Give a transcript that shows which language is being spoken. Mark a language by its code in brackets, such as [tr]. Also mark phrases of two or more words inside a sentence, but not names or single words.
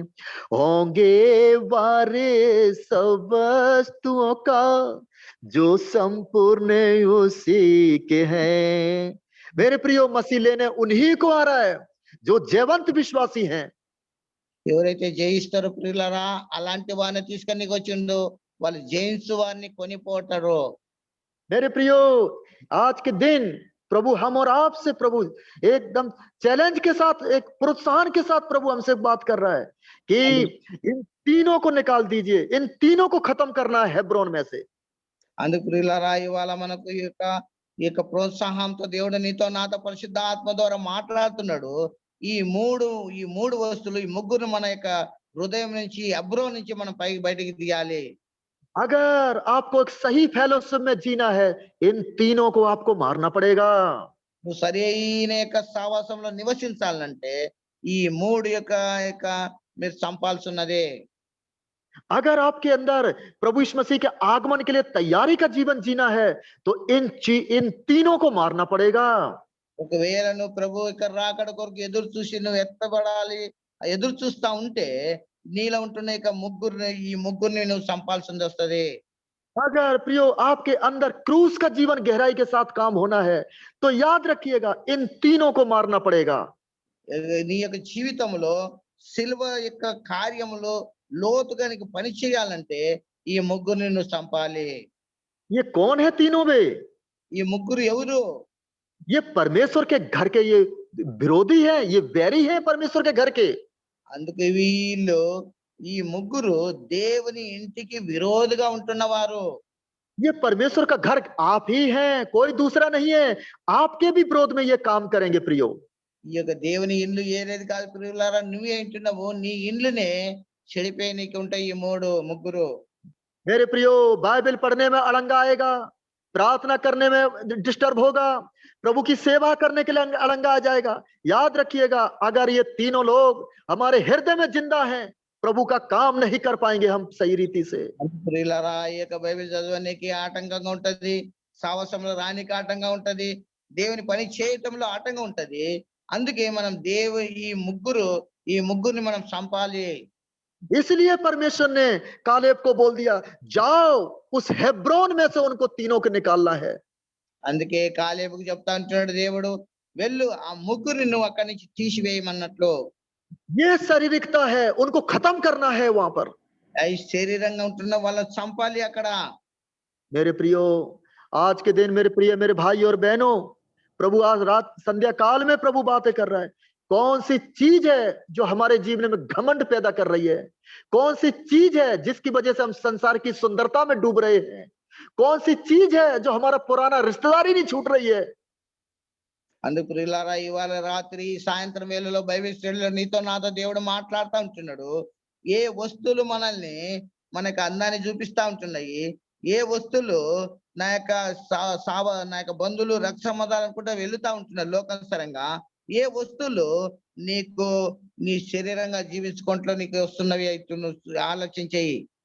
[hi] होंगे वारे सब वस्तुओं का जो संपूर्ण उसी के हैं। मेरे प्रियो, मसीह लेने उन्हीं को आ रहा है जो जयवंत विश्वासी हैं। [te] ఎవరైతే జయిస్తారో ప్రియులారా, అలాంటి వారిని తీసుకొని వచ్చిండు, వాళ్ళు జయించు వారిని కొనిపోతారు. [hi] मेरे प्रियो, आज के दिन प्रभु हम और आप से प्रभु एकदम चैलेंज के साथ, एक प्रोत्साहन के साथ प्रभु हमसे बात कर रहा है कि इन तीनों को निकाल दीजिए, इन तीनों को खत्म करना है हेब्रोन में से। [te] అందుకు ప్రియులారా, ఇవాళ మనకు ఈ యొక్క ప్రోత్సాహంతో దేవుడు నీతో నాతో పరిశుద్ధ ఆత్మ ద్వారా మాట్లాడుతున్నాడు. ఈ మూడు వస్తువులు, ఈ ముగ్గురు మన యొక్క హృదయం నుంచి, హెబ్రోన్ నుంచి మనం బయటికి తీయాలి. [hi] अगर आपको एक सही फेलोशिप में जीना है, इन तीनों को आपको मारना पड़ेगा। [te] నువ్వు సరైన యొక్క సావాసంలో నివసించాలంటే ఈ మూడు యొక్క మీరు చంపాల్సి ఉన్నది. [hi] अगर आपके अंदर प्रभु यीशु मसीह के आगमन के लिए तैयारी का जीवन जीना है, तो इन तीनों को मारना पड़ेगा। [te] ఒకవేళ నువ్వు ప్రభు యొక్క రాకడ కొరకు ఎదురు చూసి నువ్వు ఎత్తబడాలి, ఎదురు చూస్తా ఉంటే నీలో ఉంటున్న ఈ ముగ్గురిని నువ్వు చంపాల్సింది వస్తుంది. [hi] अगर प्रियो आपके अंदर क्रूस का जीवन गहराई के साथ काम होना है, तो याद रखिएगा इन तीनों को मारना पड़ेगा। [te] నీ యొక్క జీవితంలో సిలువ యొక్క కార్యములో లోతుగా నీకు పని చేయాలంటే ఈ ముగ్గురిని నువ్వు చంపాలి. [hi] ये कौन है तीनों वे? [te] ఈ ముగ్గురు ఎవరు? [hi] ये परमेश्वर के घर के ये विरोधी है, ये वैरी है परमेश्वर के घर के। [te] అందుకే వీళ్ళు ఈ ముగ్గురు దేవుని ఇంటికి విరోధిగా ఉంటున్నవారు. [hi] ये परमेश्वर का घर आप ही हैं, कोई दूसरा नहीं है। आपके भी विरोध में ये काम करेंगे प्रियो। [te] ఈ యొక్క దేవుని ఇల్లు ఏది కాదు ప్రియులారా, నువ్వే ఇంటున్నావు, నీ ఇండ్లునే చెడిపోయి నీకు ఉంటాయి ఈ ముగ్గురు. [hi] मेरे प्रियो, बाइबल पढ़ने में अड़ंगा आएगा, प्रार्थना करने में डिस्टर्ब होगा, प्रभु की सेवा करने के लिए अड़ंगा आ जाएगा। याद रखिएगा, अगर ये तीनों लोग हमारे हृदय में जिंदा हैं, प्रभु का काम नहीं कर पाएंगे हम सही रीति से। [te] ప్రియులారా ఈ యొక్క బైబిల్ చదవడానికి ఆటంకంగా ఉంటది, సావాసంలో రానికి ఆటంకంగా ఉంటది, దేవుని పని చేయటంలో ఆటంకం ఉంటది. అందుకే మనం ఈ ముగ్గురిని మనం చంపాలి. [hi] इसलिए परमेश्वर ने कालेब को बोल दिया, जाओ उस हेब्रोन में से उनको तीनों को निकालना है। [te] అందుకే కాలేబుకు చెప్తా అంటున్నాడు దేవుడు, వెళ్ళు ఆ ముగ్గురిని నువ్వు అక్కడి నుంచి తీసివేయమన్నట్లు. [hi] ये शारीरिकता है, उनको खत्म करना है वहां पर। [te] ఈ శరీరంగా ఉంటున్న వాళ్ళని చంపాలి అక్కడ. [hi] मेरे प्रियो, आज के दिन मेरे प्रिय मेरे भाई और बहनों, प्रभु आज रात संध्या काल में प्रभु बातें कर रहा है। कौन सी चीज है जो हमारे जीवन में घमंड पैदा कर रही है? कौन सी चीज है जिसकी वजह से हम संसार की सुंदरता में डूब रहे हैं? कौन सी चीज है जो हमारा पुराना रिश्तेदारी नहीं छूट रही है? [te] అందుకు ప్రియులారా ఇవాళ రాత్రి సాయంత్రం వేళలో బైబిల్ స్టడీలో నీతో నాతో దేవుడు మాట్లాడుతూ ఉంటున్నాడు. ఏ వస్తువులు మనల్ని మనకు అందాన్ని చూపిస్తా ఉంటున్నాయి, ఏ వస్తువులు నా యొక్క బంధువులు రక్త సంబంధాలు అనుకుంటా వెళుతా ఉంటున్నారు లోకానుసారంగా, ఏ వస్తువులు నీకు నీ శరీరంగా జీవించుకుంటూ నీకు వస్తున్నవి అయితే నువ్వు ఆలోచించేయి.